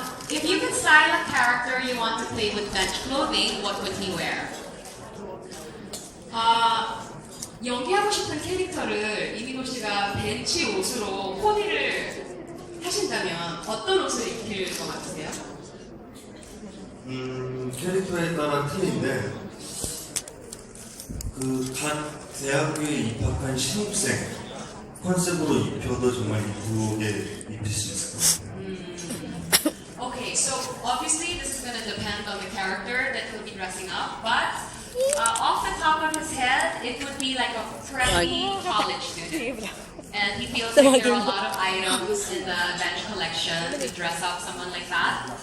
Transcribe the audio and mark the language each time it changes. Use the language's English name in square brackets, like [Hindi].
[English] If you could style a character you want to play with Bench clothing, what would he wear? [Korean] 연기하고 싶은 캐릭터를 이민호 씨가 벤치 옷으로 코디를 하신다면 어떤 옷을 입힐 것 같으세요? 캐릭터에 따라 틀린데 각 대학교에 입학한 신입생 컨셉으로 입혀도 정말 이쁘게 입힐 수 있을 것 같아요. [English] Okay, so obviously this is going to depend on the character that he'll be dressing up, but off the top of his head, it would be like a preppy college student. And he feels like there are a lot of items in the bench collection to dress up someone like that.